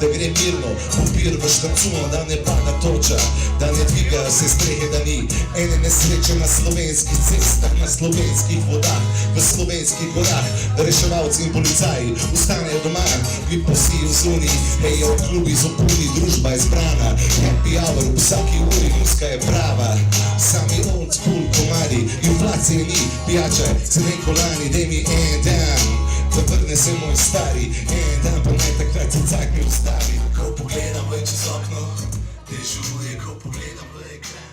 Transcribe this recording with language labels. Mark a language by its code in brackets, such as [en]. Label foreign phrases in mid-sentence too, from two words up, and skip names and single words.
[sl] gre mirno, popir v štancuno, da ne pada toča, da ne dvigajo se strehe, da ni ene nesreče na slovenskih cestah, na slovenskih vodah, v slovenskih gorah, da reševalci in policaji ostanejo doma, vi pa vsi v zuni, hejo, klubi so puni, družba je zbrana, [en] happy hour, [sl] v vsaki uri, muska je prava, sami [en] old school [sl] komadi, inflacije ni, pijače, cene kolani, daj mi en dan, da vrne se moj stari, en dan pa naj takrat se cak mi ustavi, ko pogledam več iz okno, dežuje, ko pogledam v ekran.